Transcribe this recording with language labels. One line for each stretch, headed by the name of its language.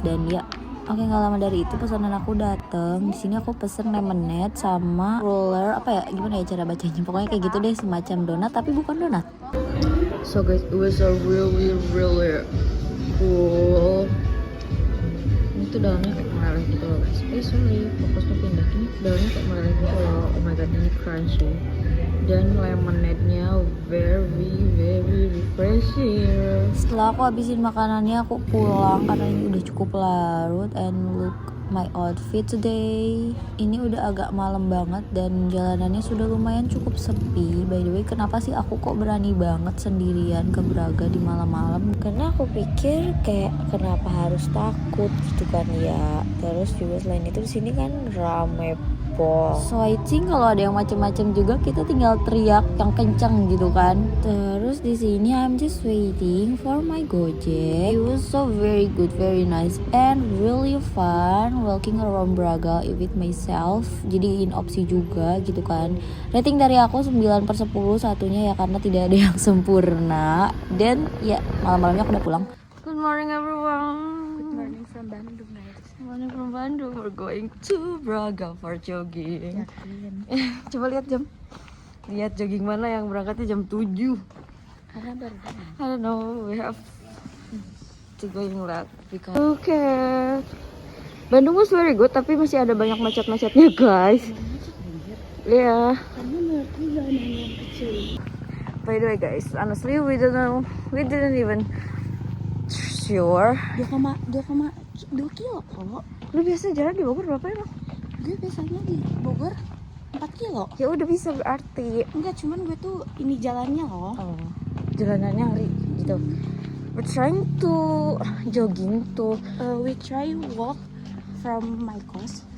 Indonesian: Dan ya, oke, nggak lama dari itu pesanan aku datang. Di sini aku pesen lemonade sama roller, apa ya, gimana ya cara bacanya? Pokoknya kayak gitu deh, semacam donat tapi bukan donat.
English: So guys, it was a really cool.
Indonesian: Ini tuh dalamnya kayak meleleh gitu loh guys. Sorry, fokusnya pindah. Ini dalamnya kayak meleleh gitu loh.
English: Oh my god,
Indonesian: ini crunchy. Dan lemonade-nya
English: very refreshing.
Indonesian: Setelah aku habisin makanannya, aku pulang karena ini udah cukup larut.
English: And look my outfit today.
Indonesian: Ini udah agak malam banget dan jalanannya sudah lumayan cukup sepi. By the way, kenapa sih aku kok berani banget sendirian ke Braga di malam-malam? Karena aku pikir kayak kenapa harus takut gitu kan ya. Terus juga selain itu di sini kan rame pol.
English: So I think
Indonesian: kalau ada yang macam-macam juga kita tinggal teriak yang kencang gitu kan. Terus di sini
English: I'm just waiting for my Gojek. It was so very good, very nice and really fun walking around Braga with myself.
Indonesian: Jadiin opsi juga gitu kan. Rating dari aku 9/10 satunya ya karena tidak ada yang sempurna. Dan ya malam-malamnya aku udah pulang.
English: Good morning everyone. Good morning from Bandung guys. Morning from Bandung. We're going to Braga for jogging.
Indonesian: Coba lihat jam. Lihat jogging mana yang berangkatnya jam 7. Karena baru
English: I don't know, we have to going late because okay. Bandung was very good
Indonesian: tapi masih ada banyak macet-macetnya guys. Iya. karena menurutku jalanannya kecil.
English: By the way guys, honestly we didn't even sure.
Indonesian: 2,2 kilo kok. Lu biasa jalan di Bogor berapa emang? Gue biasanya di Bogor 4 kilo. Ya udah bisa berarti. Enggak, cuman gue tuh ini jalannya loh. Oh, jalanannya ngeri gitu.
English: We're trying to jogging to We try walk from my course